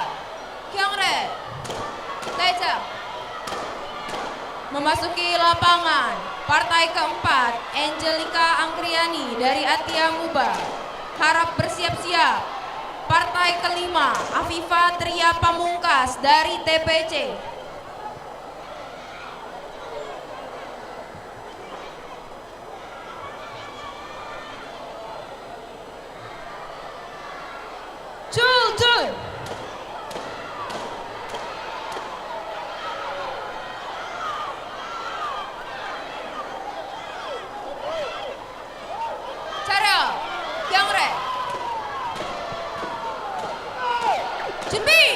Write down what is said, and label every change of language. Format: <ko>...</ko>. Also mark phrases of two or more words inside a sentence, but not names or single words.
<ko>경례. 대장.</ko> <id>Memasuki lapangan, partai keempat, Angelica Angkriani dari Atia Muba. Harap bersiap-siap. Partai kelima, Afifa Tria Pamungkas dari TPC. Chul.</id> <ko>차렷. 경례. 준비.</ko>